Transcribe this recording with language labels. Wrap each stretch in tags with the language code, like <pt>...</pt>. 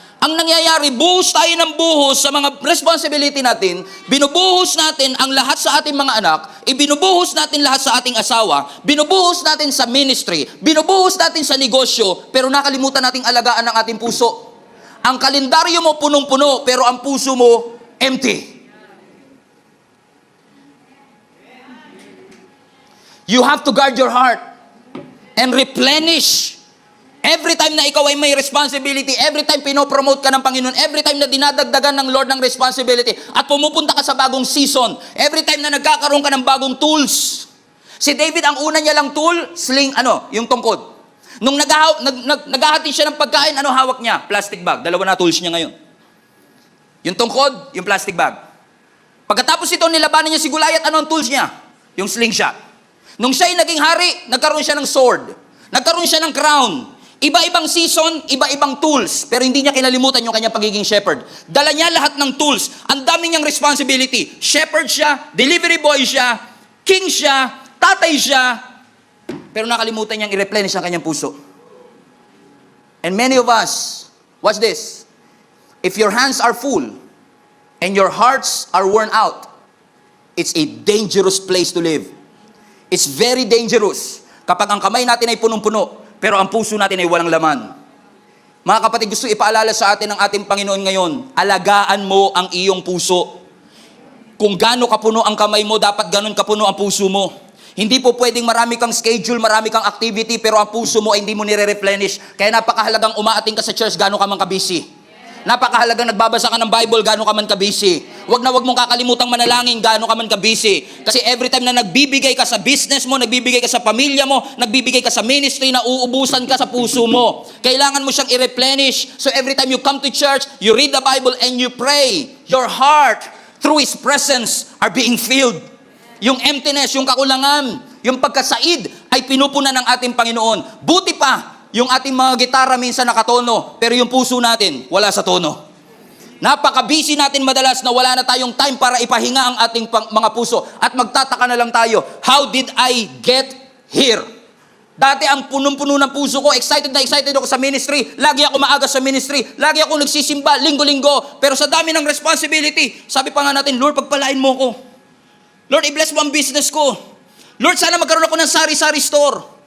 <tl>Ang nangyayari, buhos tayo ng buhos sa mga responsibility natin, binubuhos natin ang lahat sa ating mga anak, ibinubuhos natin lahat sa ating asawa, binubuhos natin sa ministry, binubuhos natin sa negosyo, pero nakalimutan nating alagaan ang ating puso. Ang kalendaryo mo punong-puno, pero ang puso mo empty.</tl> <en>You have to guard your heart and replenish.</en> <tl>Every time na ikaw ay may responsibility, every time pinopromote ka ng Panginoon, every time na dinadagdagan ng Lord ng responsibility, at pumupunta ka sa bagong season, every time na nagkakaroon ka ng bagong tools. Si David, ang una niya lang tool, sling, yung tungkod. Nung naghahati siya ng pagkain, hawak niya? Plastic bag. Dalawa na tools niya ngayon. Yung tungkod, yung plastic bag. Pagkatapos ito, nilabanan niya si Goliath, ang tools niya? Yung slingshot. Nung siya ay naging hari, nagkaroon siya ng sword. Nagkaroon siya ng crown. Iba-ibang season, iba-ibang tools, pero hindi niya kinalimutan yung kanyang pagiging shepherd. Dala niya lahat ng tools. Ang dami niyang responsibility. Shepherd siya, delivery boy siya, king siya, tatay siya, pero nakalimutan niyang i-replenish ang kanyang puso.</tl> <en>And many of us, watch this, if your hands are full and your hearts are worn out, it's a dangerous place to live. It's very dangerous</en> <tl>kapag ang kamay natin ay punong-puno, pero ang puso natin ay walang laman. Mga kapatid, gusto ipaalala sa atin ng ating Panginoon ngayon, alagaan mo ang iyong puso. Kung gaano kapuno ang kamay mo, dapat ganon kapuno ang puso mo. Hindi po pwedeng marami kang schedule, marami kang activity, pero ang puso mo ay hindi mo nire-replenish. Kaya napakahalagang umaating ka sa church, gaano ka man ka-busy. Napakahalagang nagbabasa ka ng Bible, gaano ka man ka-busy. Wag mong kakalimutang manalangin, gaano ka man ka-busy. Kasi every time na nagbibigay ka sa business mo, nagbibigay ka sa pamilya mo, nagbibigay ka sa ministry, na uubusan ka sa puso mo. Kailangan mo siyang i-replenish.</tl> <en>So every time you come to church, you read the Bible and you pray, your heart, through His presence, are being filled.</en> <tl>Yung emptiness, yung kakulangan, yung pagkasaid, ay pinupunan ng ating Panginoon. Buti pa, yung ating mga gitara minsan nakatono, pero yung puso natin, wala sa tono. Napaka-busy natin madalas na wala na tayong time para ipahinga ang ating mga puso. At magtataka na lang tayo,</tl> <en>how did I get here?</en> <tl>Dati ang punong-puno ng puso ko, excited na excited ako sa ministry, lagi ako maaga sa ministry, lagi ako nagsisimba, linggo-linggo, pero sa dami ng responsibility, sabi pa nga natin, Lord, pagpalain mo ko. Lord, i-bless mo ang business ko. Lord, sana magkaroon ako ng sari-sari store.</tl>